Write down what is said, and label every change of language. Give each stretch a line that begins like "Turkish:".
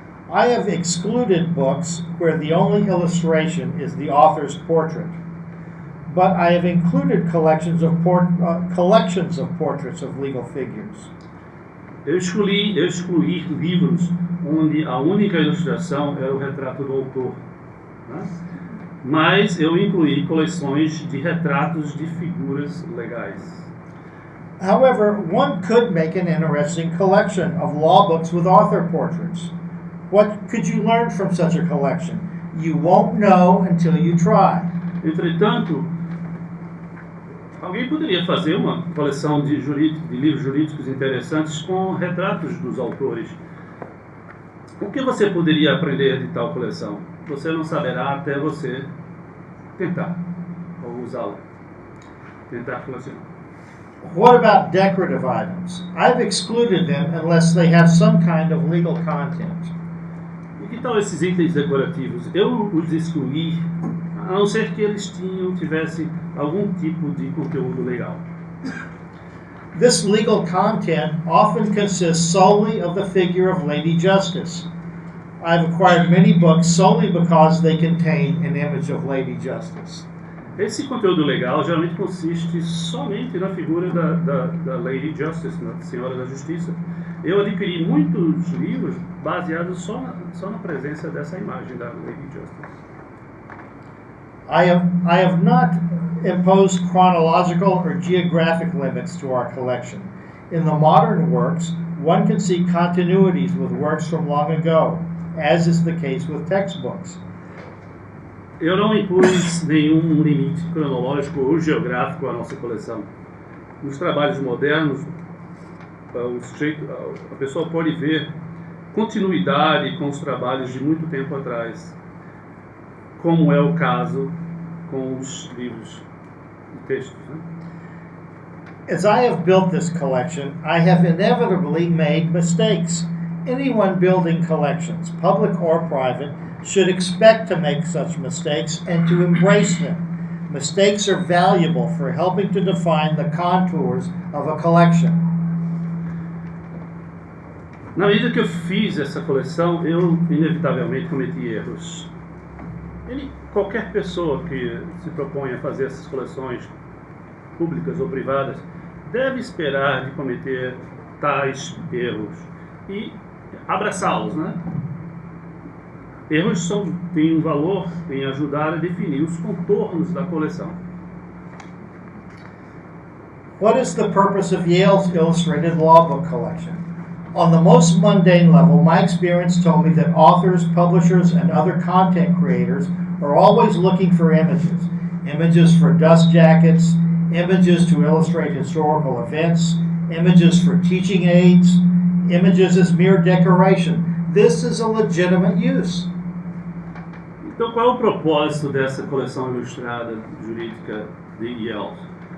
English: I have excluded books where the only illustration is the author's portrait, but I have included collections of portraits of legal figures.
Portuguese: Eu excluí livros onde a única ilustração era o retrato do autor, né? Mas eu incluí coleções de retratos de figuras legais.
English: However, one could make an interesting collection of law books with author portraits. What could you learn from such a collection? You won't know until you try.
Portuguese: Entretanto, alguém poderia fazer uma coleção de livros jurídicos interessantes com retratos dos autores. O que você poderia aprender de tal coleção? Você não saberá até você tentar ou usá-la. Tentar colecionar.
English: What about decorative items? I've excluded them unless they have some kind of legal content.
Portuguese: E que tal esses itens decorativos? Eu os excluí, a não ser que eles tivessem algum tipo de conteúdo legal.
English: This legal content often consists solely of the figure of Lady Justice. I've acquired many books solely because they contain an image of Lady Justice.
Portuguese: Esse conteúdo legal geralmente consiste somente na figura da Lady Justice, da Senhora da Justiça. Eu adquiri muitos livros baseados só na presença dessa imagem da Lady Justice.
English: I have not imposed chronological or geographic limits to our collection. In the modern works, one can see continuities with works from long ago, as is the case with textbooks.
Portuguese: Eu não impus nenhum limite cronológico ou geográfico à nossa coleção. Nos trabalhos modernos, a pessoa pode ver continuidade com os trabalhos de muito tempo atrás, como é o caso com os livros de textos, né?
English: As I have built this collection, I have inevitably made mistakes. Anyone building collections, public or private, should expect to make such mistakes and to embrace them. Mistakes are valuable for helping to define the contours of a collection.
Portuguese: Na medida que eu fiz essa coleção, eu inevitavelmente cometi erros. Qualquer pessoa que se propõe a fazer essas coleções públicas ou privadas deve esperar de cometer tais erros e abraçá-los, né? Erros têm um valor em ajudar a definir os contornos da coleção.
English: What is the purpose of Yale's illustrated law book collection? On the most mundane level, my experience told me that authors, publishers, and other content creators are always looking for images. Images for dust jackets, images to illustrate historical events, images for teaching aids, images as mere decoration. This is a legitimate use.
Portuguese: Então, qual é o propósito dessa coleção ilustrada jurídica de Yale?